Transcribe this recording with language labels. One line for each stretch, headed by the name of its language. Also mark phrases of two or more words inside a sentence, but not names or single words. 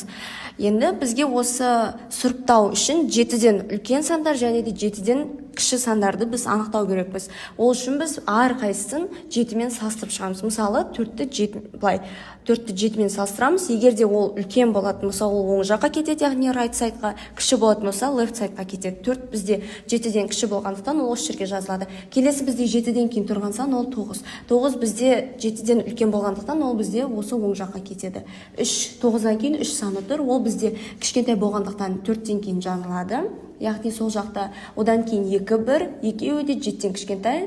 Kazakh: Енді бізге осы сұрыптау үшін 7-ден үлкен сандар және де 7-ден кіші сандарды біз анықтау керекпіз. Ол үшін біз әрқайсысын 7-мен салыстырып шығамыз. Мысалы 4-ті 7-мен салыстырамыз. Егер де ол үлкен болатын болса, ол оң жаққа кетеді, яғни
English: right side-
Kazakh: ға, кіші болатын болса,
English: left side-
Kazakh: ға кетеді. 4 бізде 7-ден кіші болғандықтан ол осы жерге жазылады. Келесі бізде 7-ден кейін тұрған сан ол 9. 9 бізде 7-ден үлкен болғандықтан ол бізде осы оң жаққа кетеді. 9-дан кейін 3 саны тұр. Ол бізде кішкентай болғандықтан 4-ден кейін жазылады. Яғни сол жақта одан кейін 2, 1, екеуі де 7-ден кішкентай.